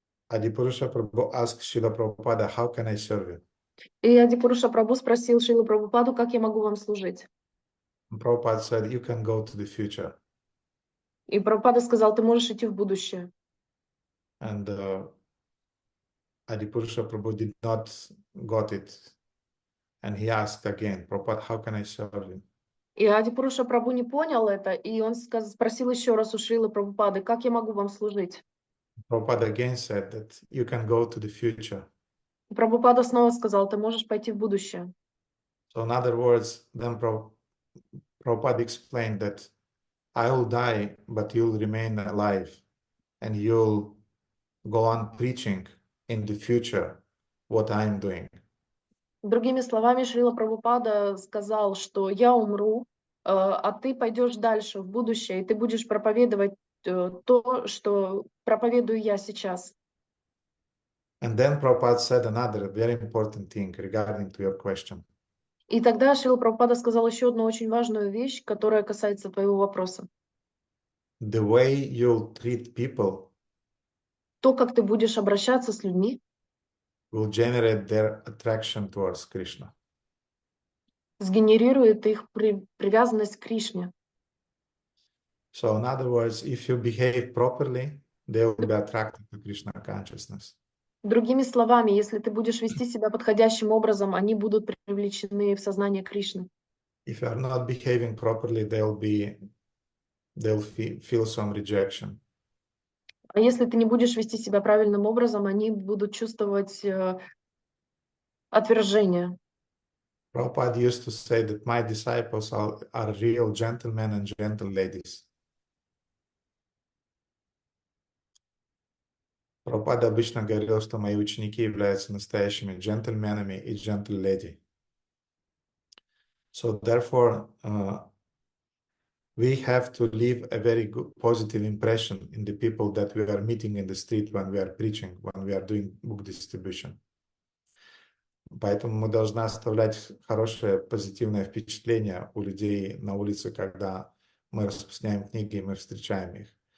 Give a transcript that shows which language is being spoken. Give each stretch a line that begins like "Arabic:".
English: Adipurusha Prabhu asked Srila Prabhupada, how can I serve you?
Russian: И Адипуруша Прабху спросил Шрилу Прабхупаду, как я могу вам служить?
English: And Prabhupada said, you can go to the future.
Russian: И Прабхупада сказал, ты можешь идти в будущее.
English: And Adipurusha Prabhu did not got it. And he asked again, Prabhupada, how can I serve you?
Russian: И Адипуруша Прабху не понял это, и он спросил еще раз у Шрилы Прабхупады, как я могу вам служить?
English: Prabhupada again said that you can go to the future.
Russian: И Прабхупада снова сказал, ты можешь пойти в будущее.
English: So in other words, then Prabhupada explained that I will die, but you'll remain alive, and you'll go on preaching in the future what I'm doing.
Russian: Другими словами, Шрила Прабхупада сказал, что я умру, а ты пойдешь дальше, в будущее, и ты будешь проповедовать то, что проповедую я сейчас.
English: And then Prabhupada said another very important thing regarding to your question.
Russian: И тогда Шрила Прабхупада сказал еще одну очень важную вещь, которая касается твоего вопроса.
English: The way you'll treat people
Russian: То, как ты будешь обращаться с людьми,
English: will generate their attraction towards Krishna.
Russian: сгенерирует их привязанность к Кришне.
English: So in other words, if you behave properly, they will be attracted to Krishna consciousness.
Russian: Другими словами, если ты будешь вести себя подходящим образом, они будут привлечены в сознание Кришны.
English: If you are not behaving properly, they'll feel some rejection.
Russian: А если ты не будешь вести себя правильным образом, они будут чувствовать отвержение.
English: Prabhupada used to say that my disciples are real gentlemen and gentle ladies.
Russian: Прабхупада обычно говорил, что мои ученики являются настоящими джентльменами и
English: gentle lady. So therefore, we have to leave a very good positive impression in the people that we are meeting in the street when we are preaching, when we are doing book distribution.
Russian: Поэтому мы должны оставлять хорошее, позитивное впечатление у людей на улице, когда мы распространяем книги и мы встречаем их.